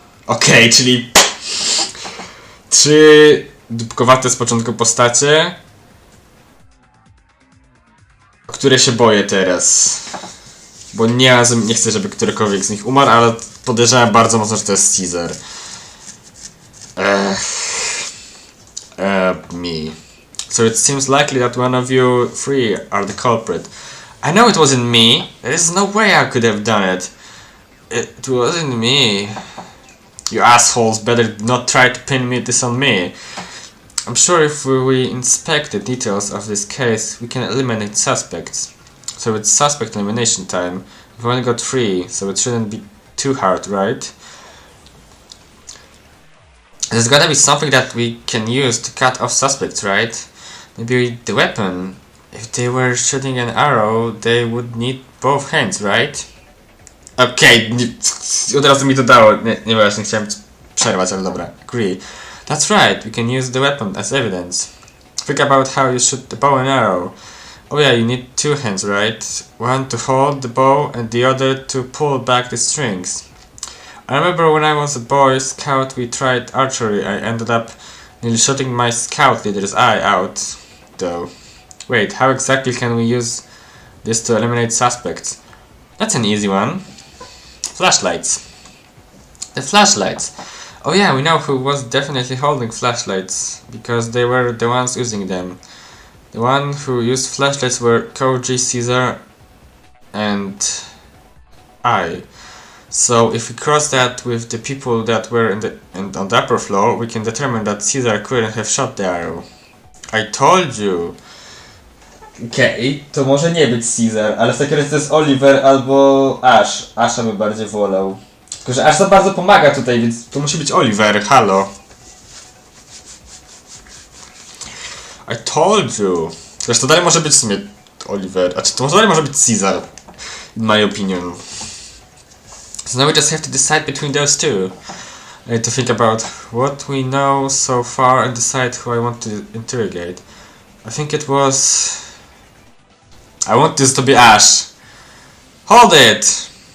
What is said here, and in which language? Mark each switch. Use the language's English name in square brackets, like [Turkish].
[Polish] Okej, czyli 3 dupkowate z początku postacie, o które się boję teraz. Bo nie chcę, żeby którykolwiek z nich umarł, ale podejrzewam bardzo mocno, że to jest Caesar. [English] Me. So it seems likely that one of you three are the culprit. I know it wasn't me. There is no way I could have done it. It wasn't me. You assholes better not try to pin this on me. I'm sure if we inspect the details of this case, we can eliminate suspects. So it's suspect elimination time. We've only got 3, so it shouldn't be too hard, right? There's gotta be something that we can use to cut off suspects, right? Maybe the weapon. If they were shooting an arrow, they would need both hands, right? [Polish] Okej, od razu mi to dało. Nieważne, chciałem przerwać, ale dobra. [English] Agree. That's right, we can use the weapon as evidence. Think about how you shoot the bow and arrow. Oh yeah, you need 2 hands, right? One to hold the bow and the other to pull back the strings. I remember when I was a boy scout we tried archery. I ended up nearly shooting my scout leader's eye out, though. Wait, how exactly can we use this to eliminate suspects? That's an easy one. Flashlights. The flashlights. Oh yeah, we know who was definitely holding flashlights, because they were the ones using them. The one who used flashlights were Koji, Caesar, and I. So if we cross that with the people that were on the upper floor, we can determine that Caesar couldn't have shot the arrow. I told you! [Polish] Okej, to może nie być Caesar, ale w takim razie to jest Oliver albo Ash. Asha by bardziej wolał. Tylko, że Ash za bardzo pomaga tutaj, więc to musi być Oliver, halo. [English] I told you! [Polish] Zresztą to dalej może być w sumie Oliver, a czy to dalej może być Caesar, [English] in my opinion. So now we just have to decide between those two. I need to think about what we know so far and decide who I want to interrogate. I think it was... I want this to be Ash. Hold it!